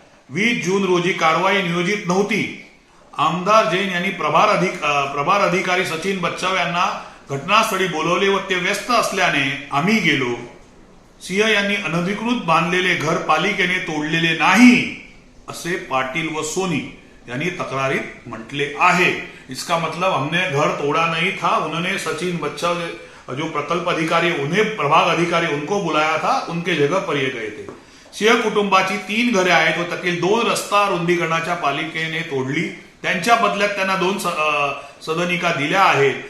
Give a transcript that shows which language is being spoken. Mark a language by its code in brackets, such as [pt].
[mr] 20 जून रोजी कारवाई नियोजित नव्हती. आमदार जैन यांनी प्रभार अधिकारी सचिन बच्चाव यांना घटनास्थळी बोलवले व ते व्यस्त असल्याने आम्ही गेलो. सिंह यांनी अनधिकृत बांधलेले घर पालिकेने तोडलेले नाही असे पाटील व सोनी यांनी तक्रारीत म्हटले आहे. [hi] इसका मतलब हमने घर तोड़ा नहीं था, उन्होंने सचिन बच्चाव जो प्रकल्प अधिकारी उन्हें प्रभाग अधिकारी उनको बुलाया था, उनके जगह पर ये गए थे. [mr] सिंह कुटुंबाची 3 घरे आहेत व त्यातील 2 रस्ता रुंदीकरणाच्या पालिकेने तोडली. त्यांच्या बदल्यात त्यांना 2 सदनिका दिल्या आहेत.